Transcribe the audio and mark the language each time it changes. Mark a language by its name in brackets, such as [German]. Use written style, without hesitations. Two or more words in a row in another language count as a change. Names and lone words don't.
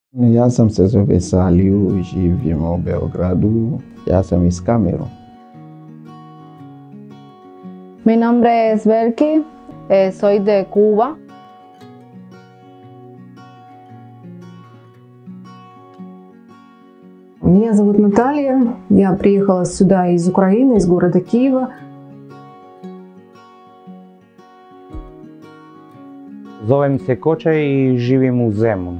[Serbian] Ja sam se zove Saliju, živim u Beogradu, ja sam iz Kamerun. [Spanish] Mi nombre es Belki, soy de Cuba. [Russian] Меня зовут Наталья, я приехала сюда из Украины, из города Киева. [Serbian] Zovem se Koča i živim u Zemun.